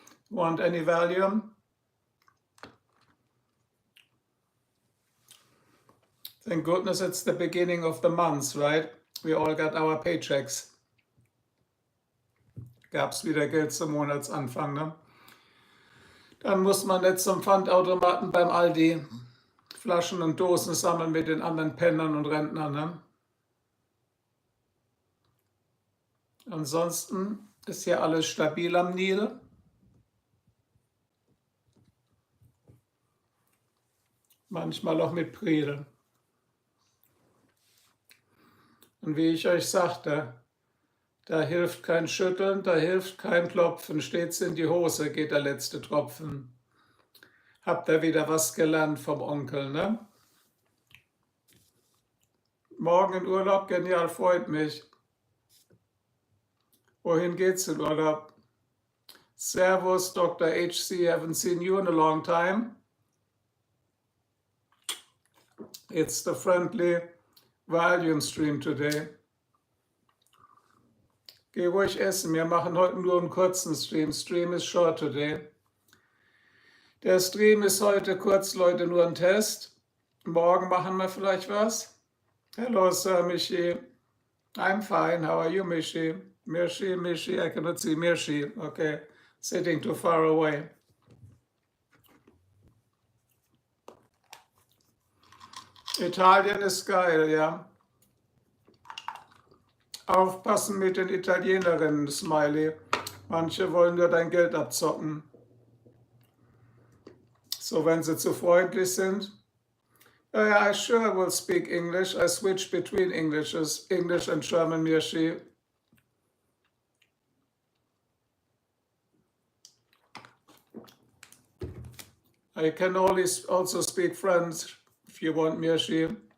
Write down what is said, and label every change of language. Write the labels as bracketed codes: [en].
[en] Want any Valium? Thank goodness it's the beginning of the month, right? We all got our paychecks. [de] Gab's wieder Geld zum Monatsanfang, ne? Dann muss man nicht zum Pfandautomaten beim Aldi Flaschen und Dosen sammeln mit den anderen Pennern und Rentnern, ne? Ansonsten ist hier alles stabil am Nil. Manchmal auch mit Priel. Und wie ich euch sagte, da hilft kein Schütteln, da hilft kein Klopfen, steht's in die Hose, geht der letzte Tropfen. Habt ihr wieder was gelernt vom Onkel, ne? Morgen in Urlaub, genial, freut mich. Wohin geht's in Urlaub? Servus, Dr. [en] HC, haven't seen you in a long time. It's the friendly Valium stream today. [de] Geh ruhig essen, wir machen heute nur einen kurzen Stream. [en] Stream is short today. [de] Der Stream ist heute kurz, Leute, nur ein Test. Morgen machen wir vielleicht was. [en] Hello, Sir Michi. I'm fine. How are you, Michi? Michi, I cannot see Michi. Okay, sitting too far away. [de] Italien ist geil, ja. Aufpassen mit den Italienerinnen, Smiley. Manche wollen nur dein Geld abzocken. So, wenn sie zu freundlich sind. [en] I sure will speak English. I switch between English and German, Mirshi. I can always also speak French if you want, Mirshi.